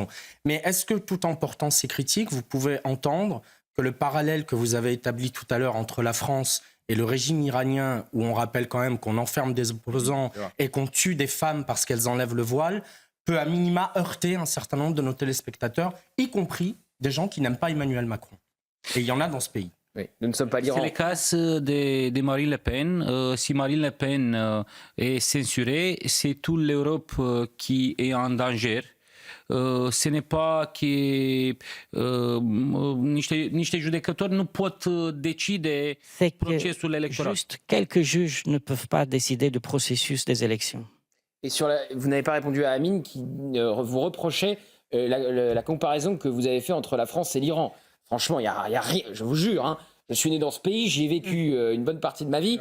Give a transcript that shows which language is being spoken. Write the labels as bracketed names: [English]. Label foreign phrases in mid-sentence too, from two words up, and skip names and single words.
[French] Mais est-ce que tout en portant ces critiques, vous pouvez entendre que le parallèle que vous avez établi tout à l'heure entre la France et le régime iranien, où on rappelle quand même qu'on enferme des opposants et qu'on tue des femmes parce qu'elles enlèvent le voile, peut à minima heurter un certain nombre de nos téléspectateurs, y compris des gens qui n'aiment pas Emmanuel Macron. Et il y en a dans ce pays. Oui, nous ne sommes pas l'Iran. C'est le cas de Marine Le Pen. Si Marine Le Pen est censurée, c'est toute l'Europe qui est en danger. Ce n'est pas que [Romanian] niște judecători nu pot decide procesul electoral. [French] Juste quelques juges ne peuvent pas décider du processus des élections. Et vous n'avez pas répondu à Amine qui vous reprochait la comparaison que vous avez fait entre la France et l'Iran. Franchement, il y a rien, je vous jure. Hein, je suis né dans ce pays, j'y ai vécu une bonne partie de ma vie.